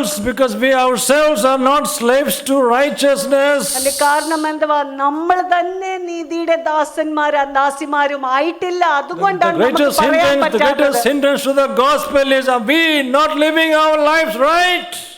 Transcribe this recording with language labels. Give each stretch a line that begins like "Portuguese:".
English: Because we ourselves are not slaves to righteousness.
Malayalam: അതിന്റെ കാരണം എന്തുവാ? നമ്മൾ തന്നെ നീതിയുടെ ദാസിമാരും ആയിട്ടില്ല. അതുകൊണ്ടാണ്
English: the greatest hindrance to the gospel is we not living our lives right.